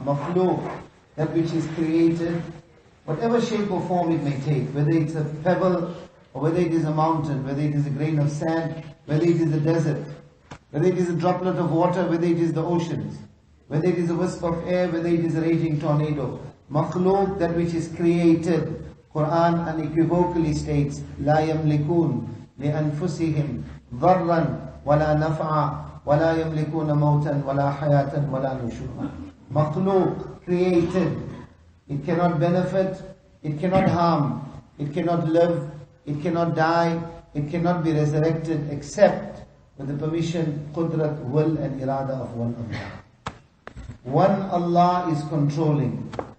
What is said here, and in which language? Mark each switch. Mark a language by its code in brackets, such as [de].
[en] Makhluq, that which is created, whatever shape or form it may take, whether it's a pebble, or whether it is a mountain, whether it is a grain of sand, whether it is a desert, whether it is a droplet of water, whether it is the oceans, whether it is a wisp of air, whether it is a raging tornado. Makhluq, that which is created, Quran unequivocally states, [ar] لا يملكون لأنفسهم ضرا ولا نفعا ولا يملكون موتا ولا حياة ولا نشورا. [en] Makhluq, created, it cannot benefit, it cannot harm, it cannot live, it cannot die, it cannot be resurrected except with the permission, qudrat, will and irada of one Allah. One Allah is controlling.